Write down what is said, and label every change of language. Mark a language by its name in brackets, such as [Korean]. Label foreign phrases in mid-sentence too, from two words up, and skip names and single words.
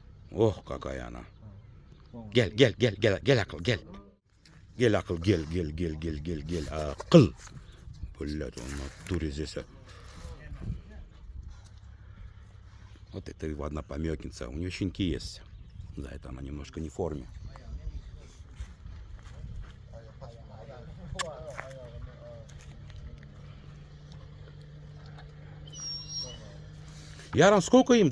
[Russian] Ох, какая она. [Turkish] Gel, gel, gel, gel, gel akıl, gel. Gel akıl, gel, gel, gel, gel, gel, gel, akıl. [Russian] Блядь, он на туре здесь. Вот это его одна помётница. У нее щенки есть. За это она немножко не в форме. Яран, сколько им?